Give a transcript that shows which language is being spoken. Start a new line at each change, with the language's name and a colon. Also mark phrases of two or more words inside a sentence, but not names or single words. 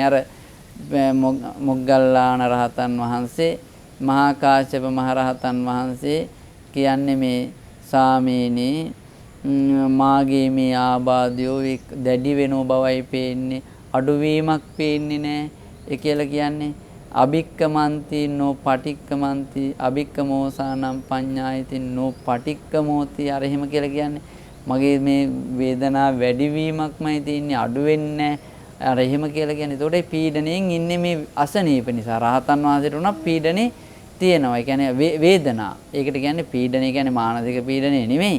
Sinhala: අර මොග්ගල්ලාන රහතන් වහන්සේ, මහා කාශ්‍යප මහ රහතන් වහන්සේ කියන්නේ මේ සාමීනි මාගේ මේ ආබාධයෝ දැඩි වෙනෝ බවයි පේන්නේ, අඩුවීමක් පේන්නේ නැහැ. ඒ කියලා කියන්නේ
Pali: අභික්කමන්ති නෝ පටික්කමන්ති අභික්කමෝසානම් පඤ්ඤායති නෝ පටික්කමෝති.
Sinhala: අර එහෙම කියලා කියන්නේ මගේ මේ වේදනාව වැඩිවීමක්මයි තියෙන්නේ, අඩු වෙන්නේ නැහැ. අර එහෙම කියලා කියන්නේ. ඒතකොට පීඩණයෙන් ඉන්නේ මේ අසනීප නිසා. රහතන් වහන්සේට උනත් පීඩනේ තියෙනවා. ඒ කියන්නේ වේදනා. ඒකට කියන්නේ පීඩනය කියන්නේ මානසික පීඩනය නෙමෙයි.